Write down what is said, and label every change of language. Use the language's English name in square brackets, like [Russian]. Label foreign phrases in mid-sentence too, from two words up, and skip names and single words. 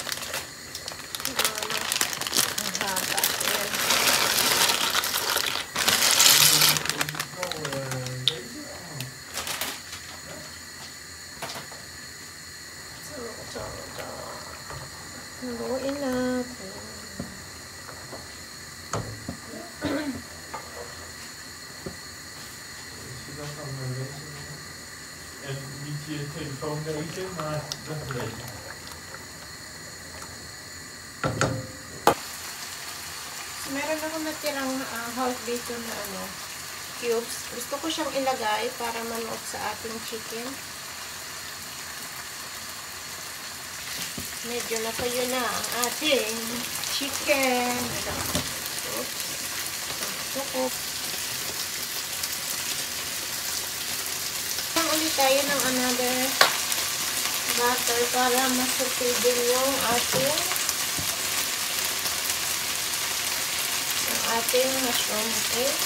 [Filipino] Ang haba. Ayan. Haluin natin. [Dutch] En niet je telefoon lezen, maar dat lezen. [Filipino] Meron ako natirang half dito na cubes. Gusto ko siyang ilagay para manuot sa ating chicken. Medyo natuyo na ang ating chicken. Oops. Sukop. Ulit tayo ng [English] another butter [Filipino] para masukid din yung ating mushroom, okay?